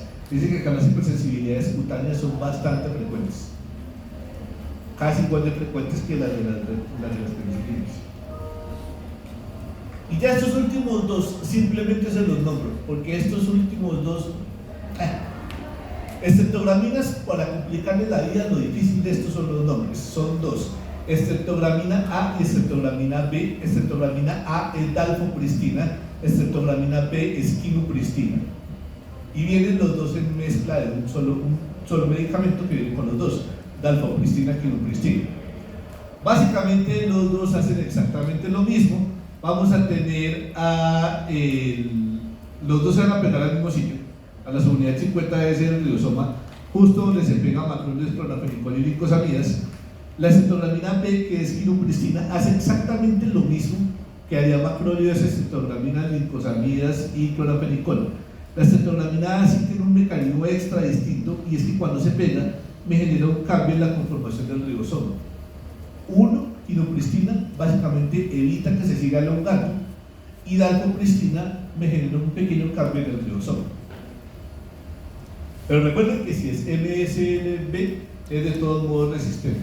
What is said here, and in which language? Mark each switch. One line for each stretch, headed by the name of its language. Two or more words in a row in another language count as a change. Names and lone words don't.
Spanish: Dice que acá las hipersensibilidades cutáneas son bastante frecuentes, casi igual de frecuentes que las de las penicilinas. Y ya estos últimos dos simplemente se los nombro, porque estos últimos dos, estreptograminas, para complicarle la vida, lo difícil de estos son los nombres, son dos. Estreptogramina A y estreptogramina B. Estreptogramina A es dalfopristina, estreptogramina B es quinupristina. Y vienen los dos en mezcla de un solo medicamento que viene con los dos, dalfopristina, quinupristina. Básicamente los dos hacen exactamente lo mismo. Vamos a tener los dos se van a pegar al mismo sitio, a la subunidad 50S del riosoma, justo donde se pega macrólidos, clorafenicol y glicosamidas. La estreptogramina B, que es quinupristina, hace exactamente lo mismo que haría macrólidos, estreptogramina, glicosamidas y clorafenicol. La estreptogramina A sí tiene un mecanismo extra distinto, y es que cuando se pega me genera un cambio en la conformación del ribosoma. Quinupristina básicamente evita que se siga elongando, y dalfopristina me genera un pequeño cambio en el ribosoma. Pero recuerden que si es MSLB es de todos modos resistente.